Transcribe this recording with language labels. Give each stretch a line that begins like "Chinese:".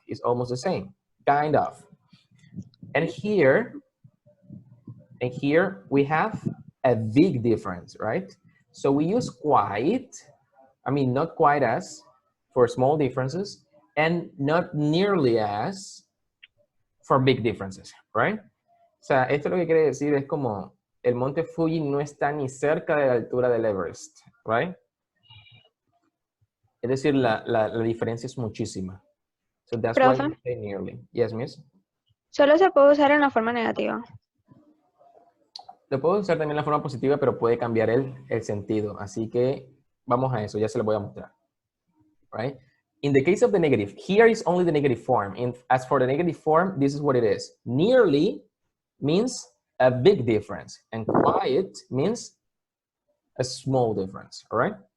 English: It's almost the same, kind of. And here we have a big difference, right? So we use quite, not quite as for small differences, and not nearly as for big differences, right?
Spanish: O sea, esto lo que quiere decir es como el monte Fuji no está ni cerca de la altura del Everest, right? Es decir, la diferencia es muchísima.
English: So that's why we say nearly. Yes, miss?
Spanish: Solo se puede usar en la forma negativa. Lo puedo usar también en la forma positiva, pero puede cambiar el sentido. Así que vamos a eso, ya se lo voy a mostrar.
English: Right? In the case of the negative, here is only the negative form. As for the negative form, this is what it is. Nearly means a big difference, and quite means a small difference, all right?